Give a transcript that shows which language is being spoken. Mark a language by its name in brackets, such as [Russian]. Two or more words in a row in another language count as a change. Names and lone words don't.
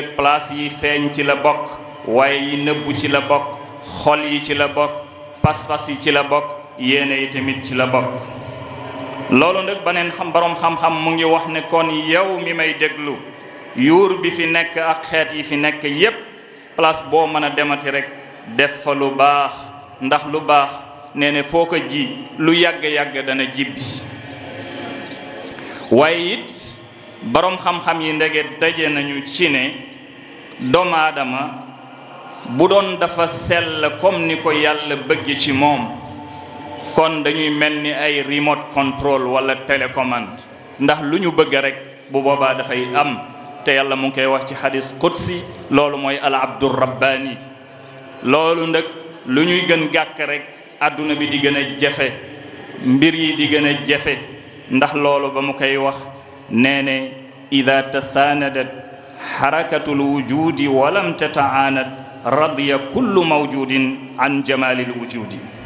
[Wolof] nag place yi feeñ ci la bokk waaye yi nëbbu ci la bokk xol yi ci la bokk pas-pas yi ci la bokk yéene yi tamit ci la bokk loolu nag beneen boroom xam-xam mu ngi wax ne kon yow mi may déglu yuur bi fi nekk ak xeet yi fi nekk yépp place boo mën a demati rek def fa lu baax ndax lu baax nee ne foo ko ji lu yàgg-yàgg dana jibbi waaye it boroom xam-xam yi ndege daje nañu ci ne doomu aadama bu doon dafa sell comme ni ko yàlla bëgg ci moom kon dañuy mel ni ay [English] remote control [Wolof] wala télécommande ndax lu ñu bëgg rek bu boobaa dafay am te yàlla mu ngi koy wax ci [Arabic] حديث قدسي [Wolof] loolu mooy [Arabic] العبد الرباني [Wolof] loolu nag lu ñuy gën gàkk rek adduna bi di gën a jafe mbir yi di gën a jafe ndax loolu ba mu koy wax nee ne [Arabic] إذا تساندت حركة الوجود ولم تتعاند رضي كل موجود عن جمال الوجود